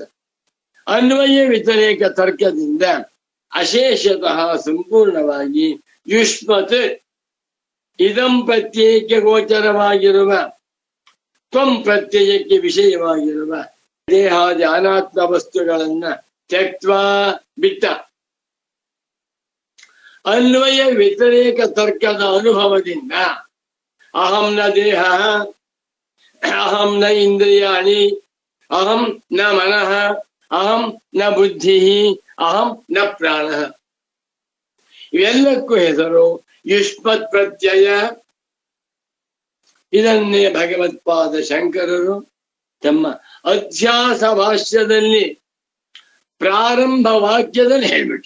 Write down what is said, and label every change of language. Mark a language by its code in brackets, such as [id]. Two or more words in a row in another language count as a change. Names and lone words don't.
[kn] ಅನ್ವಯ ವ್ಯತಿರೇಕ ತರ್ಕದಿಂದ ಅಶೇಷತಃ ಸಂಪೂರ್ಣವಾಗಿ ಯುಷ್ಮತ್ ಇದಂ ಪ್ರತ್ಯಯಕ್ಕೆ ಗೋಚರವಾಗಿರುವ ತ್ವಂ ಪ್ರತ್ಯಯಕ್ಕೆ ವಿಷಯವಾಗಿರುವ ದೇಹಾದಿ ಅನಾತ್ಮ ವಸ್ತುಗಳನ್ನ ತ್ಯಕ್ತ್ವಾ ಬಿಟ್ಟ. ಅನ್ವಯ ವ್ಯತಿರೇಕ ತರ್ಕದ ಅನುಭವದಿಂದ [sa] ಅಹಂ ನ ದೇಹ, ಅಹಂ ನ ಇಂದ್ರಿಯಾಣಿ, ಅಹಂ ನ ಮನಃ, ಅಹಂ ನ ಬುದ್ಧಿ, ಅಹಂ ನ ಪ್ರಾಣ. [kn] ಇವೆಲ್ಲಕ್ಕೂ ಹೆಸರು ಯುಷ್ಮತ್ ಪ್ರತ್ಯಯ. ಇದನ್ನೇ ಭಗವತ್ಪಾದ ಶಂಕರರು ತಮ್ಮ ಅಧ್ಯಾಸ ಭಾಷ್ಯದಲ್ಲಿ ಪ್ರಾರಂಭ ವಾಕ್ಯದಲ್ಲಿ ಹೇಳ್ಬಿಟ್ರು.